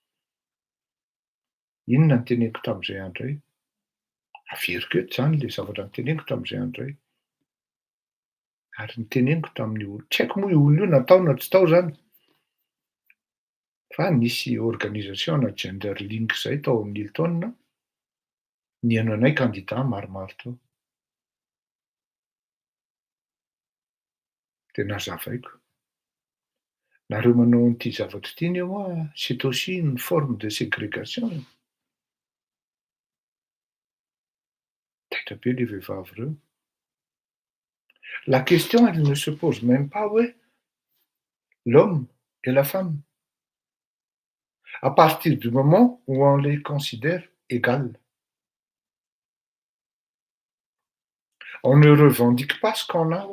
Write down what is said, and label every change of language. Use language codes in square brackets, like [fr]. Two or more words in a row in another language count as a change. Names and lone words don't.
[mg] Inona ny teneniko tamin'izay andro izay? Averiko eto zany le zavatra niteneniko tamin'izay andro izay. Ary niteneniko tamin'ny olo, tsy haiko moa io olona io natao na tsy tao zany. Fa nisy organisation gender link zay tao amin'ny Hilton, nihaino anay candidat maromaro tao. De nazavaiko. Nareo manao an'ity zavatra ity anie moa, [fr] c'est aussi une forme de ségrégation. [mg] be les vehivavy reo. [fr] La question, elle ne se pose même pas, ouais, l'homme et la femme. À partir du moment où on les considère égales. On ne revendique pas ce qu'on a, ouais.